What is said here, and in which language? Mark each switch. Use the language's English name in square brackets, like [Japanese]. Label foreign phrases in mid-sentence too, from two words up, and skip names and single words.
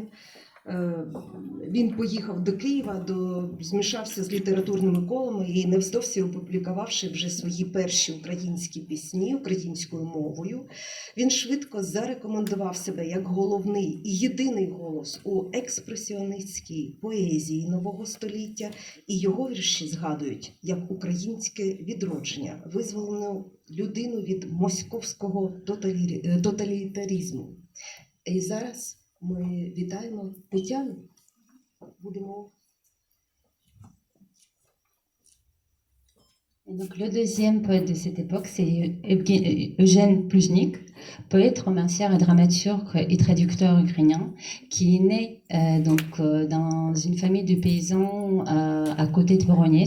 [Ukrainian] Він поїхав до Києва, змішався з літературними колами і невдовзі опублікувавши вже свої перші українські пісні українською мовою, він швидко зарекомендував себе як головний і єдиний голос у експресіоністській поезії нового століття, і його вірші згадують як українське відродження, визволену людину від московського тоталітаризму. І зараз ми вітаємо Тетяну. Будемо. [French] Et donc, le deuxième poète de cette époque, c'est Eugène Pluzhnik, poète, romancière, et dramaturge et traducteur ukrainien, qui est né dans une famille de paysans à côté de Voronezh.